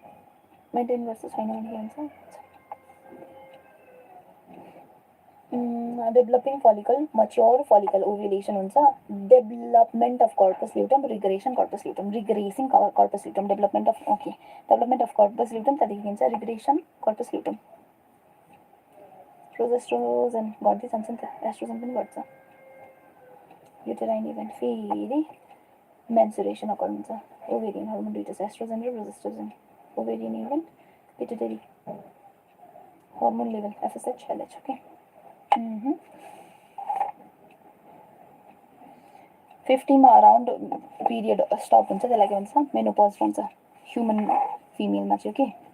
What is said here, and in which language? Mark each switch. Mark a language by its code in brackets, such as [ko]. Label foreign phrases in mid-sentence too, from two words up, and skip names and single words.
[ne] मेन्टेन गर्छ. छैन भने के हुन्छ? [en] Developing follicle, mature follicle, ovulation हुन्छ. Development of corpus luteum, regression corpus luteum, regressing corpus luteum, development of corpus luteum [ne] त्यहाँदेखि हुन्छ [en] regression corpus luteum. [ne] प्रोजेस्टेरोन गर्दै जान्छ नि त, एस्ट्रोजन पनि गर्छ. [en] uterine event फेरि menstruation occur हुन्छ. ovarian hormone [ne] दुईटा छ, एस्ट्रोजन र प्रोजेस्टेरोन. [en] ovarian event, pituitary hormone level, FSH, LH, okay. [ne] 50 मा [en] around period stop [ne] हुन्छ, त्यसलाई के भन्छ, menopause भन्छ [en] human female [ne] मा चाहिँ, [en] okay.